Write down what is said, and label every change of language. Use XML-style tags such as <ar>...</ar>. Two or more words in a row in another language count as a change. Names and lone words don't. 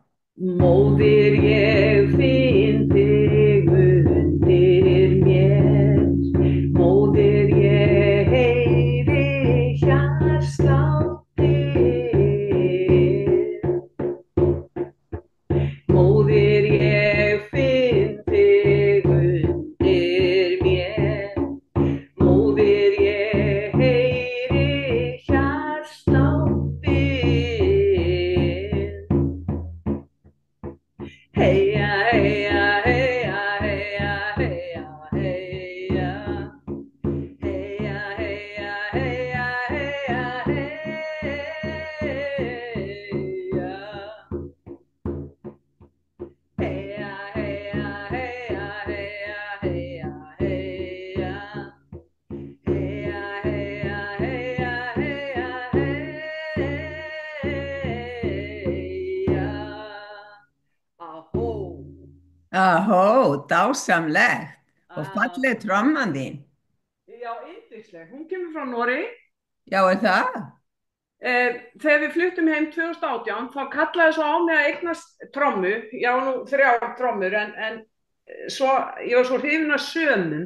<is>Móðir ég finn þig undir mér, móðir ég heyri hjartslátt þinn, móðir ég finn þig undir mér. Móðir ég heyri hjartslátt þinn. Heya, heya, heya, heya, heya, heya. Heya, heya, heya, heya, heya. Heya, heya, heya, heya, heya, heya. Heya, heya, heya, heya, heya. Ahó. Ahó, dásamlegt og Ah, falleg tromman þín. já, yndisleg. Hún kemur frá Noregi. Já, er það? Þegar við fluttum heim 2018 þá kallaði svo á mig að eignast trommu. Já, nú þrjár trommur en svo, ég var svo hrifin af sömum.</is>